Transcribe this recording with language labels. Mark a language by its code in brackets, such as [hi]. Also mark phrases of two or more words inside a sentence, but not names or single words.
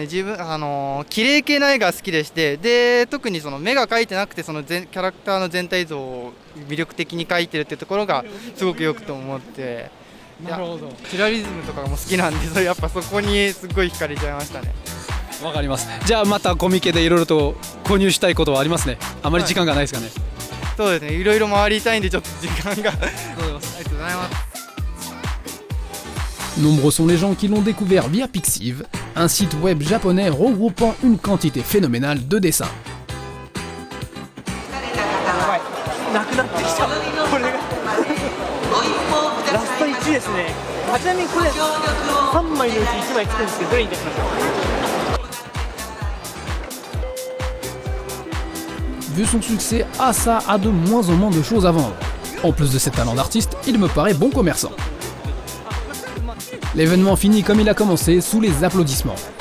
[ja] 自分綺麗系な絵が好きでして、で特にその目が描いてなくてそのキャラクターの全体像を魅力的に描いてるっていうところがすごくよくと思って。なるほど。チュラリズムとかも好きなんで、やっぱそこにすごい惹かれちゃいましたね。わかります。じゃあまたコミケでいろいろと購入したいことはありますね。あまり時間がないですかね。そうですね。いろいろ回りたいんでちょっと時間が。ありがとうございます。 [fr] Nombreux sont les gens qui l'ont découvert via Pixiv, un site web japonais regroupant une quantité phénoménale de dessins. [ja] なくなってきた。これがラスト1ですね。ちなみにこれ3枚のうち1枚つくんですけど、どれに出しましょう？ [fr] Vu son succès, Asa a de moins en moins de choses à vendre. En plus de ses talents d'artiste, il me paraît bon commerçant. L'événement finit comme il a commencé, sous les applaudissements.